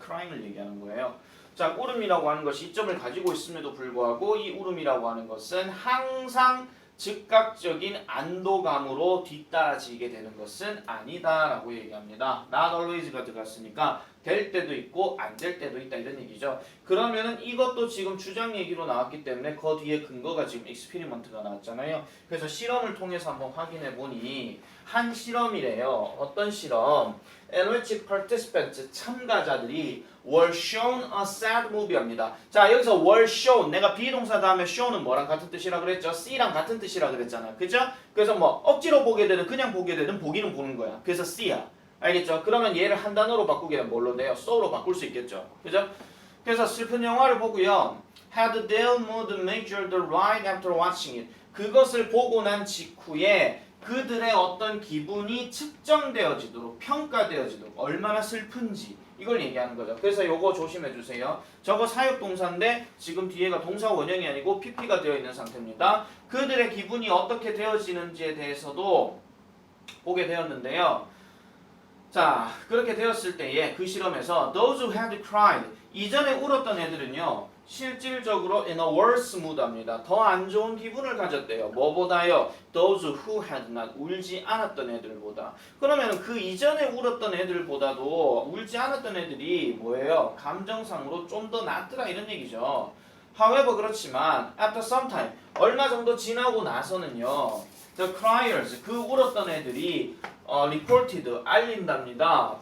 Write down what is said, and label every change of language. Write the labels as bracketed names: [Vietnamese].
[Korean] crying을 얘기하는 거예요. 자, 울음이라고 하는 것이 이점을 가지고 있음에도 불구하고 이 울음이라고 하는 것은 항상 즉각적인 안도감으로 뒤따라지게 되는 것은 아니다라고 얘기합니다. not always가 들어갔으니까 될 때도 있고 안 될 때도 있다 이런 얘기죠. 그러면은 이것도 지금 주장 얘기로 나왔기 때문에 그 뒤에 근거가 지금 익스피리먼트가 나왔잖아요. 그래서 실험을 통해서 한번 확인해 보니 한 실험이래요. 어떤 실험? [English] in which participants [Korean] 참가자들이 [English] were shown a sad movie [Korean] 입니다. 자, 여기서 [English] were shown [Korean] 내가 비동사 다음에 show는 뭐랑 같은 뜻이라 그랬죠? see랑 같은 뜻이라 그랬잖아. 그죠? 그래서 뭐 억지로 보게 되든 그냥 보게 되든 보기는 보는 거야. 그래서 see야. 알겠죠? 그러면 얘를 한 단어로 바꾸게 되면 뭘로 돼요? so로 바꿀 수 있겠죠. 그죠? 그래서 슬픈 영화를 보고요. [English] had their mood measured right after watching it. [Korean] 그것을 보고 난 직후에 그들의 어떤 기분이 측정되어지도록 평가되어지도록 얼마나 슬픈지 이걸 얘기하는 거죠. 그래서 요거 조심해 주세요. 저거 사역동사인데 지금 뒤에가 동사 원형이 아니고 PP가 되어 있는 상태입니다. 그들의 기분이 어떻게 되어지는지에 대해서도 보게 되었는데요. 자, 그렇게 되었을 때에 그 실험에서 [English] those who had cried [Korean] 이전에 울었던 애들은요 실질적으로 [English] in a worse mood [Korean] 합니다. 더 안 좋은 기분을 가졌대요. 뭐보다요? [English] those who had not [Korean] 울지 않았던 애들보다. 그러면 그 이전에 울었던 애들보다도 울지 않았던 애들이 뭐예요? 감정상으로 좀 더 낫더라 이런 얘기죠. [English] however [Korean] 그렇지만 [English] after some time [Korean] 얼마 정도 지나고 나서는요 [English] the criers [Korean] 그 울었던 애들이 [English] reported [Korean] 알린답니다.